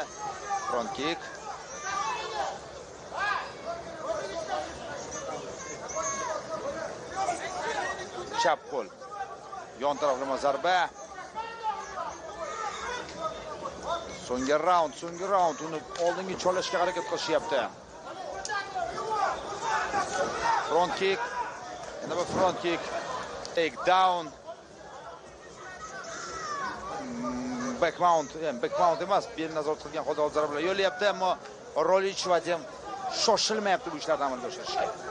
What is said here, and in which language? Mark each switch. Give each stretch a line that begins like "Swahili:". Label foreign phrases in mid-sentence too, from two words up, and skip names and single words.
English: Front kick.
Uzbek: Chap qo'l. Yon taraflama zarba. So'nggi raund, uni oldinga cholashga harakat qilishyapti.
English: Front kick.
Uzbek: Yana bir
English: front kick. Take down. Back mount
Uzbek: emas, belni nazorat qilgan holda zarbalar yo'llayapti, ammo Rolich Vadim shoshilmayapti bu ishlarni amalga oshirishga.